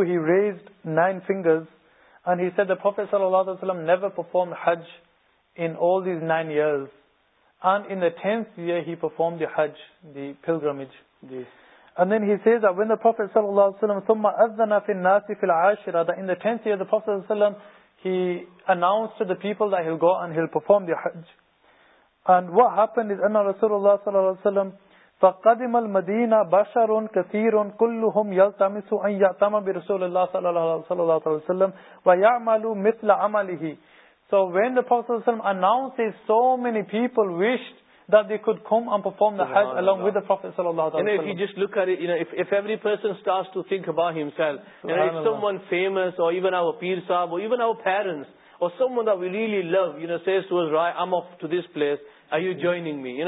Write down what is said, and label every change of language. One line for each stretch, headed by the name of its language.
English: He raised 9 fingers and he said the Prophet ﷺ never performed Hajj in all these 9 years. And in the 10th year, he performed the Hajj, the pilgrimage. Yes. And then he says that when the Prophet ﷺ,
Arabic: ثُمَّ أَذَّنَ فِي النَّاسِ فِي الْعَاشِرَ,
English: that in the 10th year, the Prophet ﷺ, he announced to the people that he'll go and he'll perform the Hajj. And what happened is,
Arabic: أن رسول الله صلى الله عليه وسلم فقدم المدينة بشر كثير كلهم يلتمس أن يأتم برسول الله صلى الله عليه وسلم ويعملوا مثل عمله.
English: So when the Prophet صلى الله عليه وسلم announces, so many people wished that they could come and perform the Hajj along with the Prophet صلى الله عليه وسلم. You know, if you just look at it, you know, if every person starts to think about himself, you know, if someone famous, or even our Peer Sahib, or even our parents, or someone that we really love, you know, says to us, right, I'm off to this place, are you joining me?